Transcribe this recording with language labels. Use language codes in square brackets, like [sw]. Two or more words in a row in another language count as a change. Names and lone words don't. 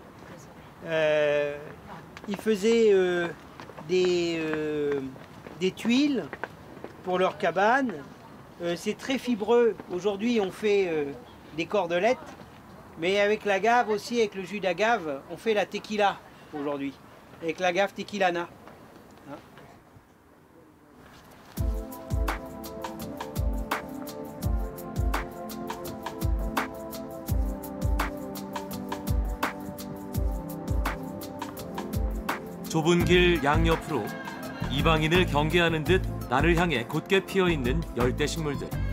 [fr] Ils faisaient des tuiles pour leurs cabanes. C'est très fibreux. Aujourd'hui, on fait des cordelettes, mais avec l'agave aussi, avec le jus d'agave, on fait la tequila aujourd'hui. Avec l'agave tequilana. [ko] 좁은 길 양옆으로 이방인을 경계하는 듯 나를 향해 곧게 피어있는 열대 식물들.